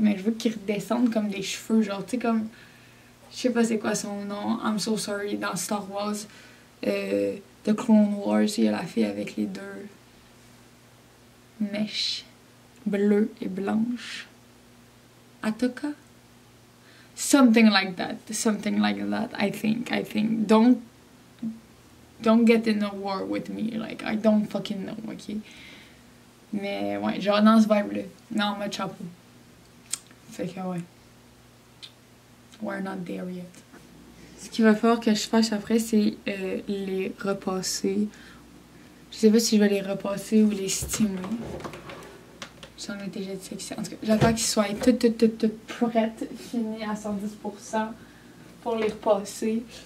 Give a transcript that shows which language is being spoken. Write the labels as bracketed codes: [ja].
[fr] Mais je veux qu'il redescende comme des cheveux, genre tu sais comme... Je sais pas c'est quoi son nom, [en] I'm so sorry, [fr] dans Star Wars. The Clone Wars, il y a la fille avec les deux mèches bleues et blanches. Atoka? [en] Something like that, I think. Don't get in a war with me, like, I don't fucking know, ok? [fr] Mais ouais, genre dans ce vibe-là, non, mode chapeau. Fait que ouais. [en] We're not there yet. [fr] Ce qu'il va falloir que je fasse après, c'est les repasser. Je sais pas si je vais les repasser ou les stimuler. J'en ai déjà dit ça. En tout cas, j'attends qu'ils soient toutes prêtes, finies à 110% pour les repasser.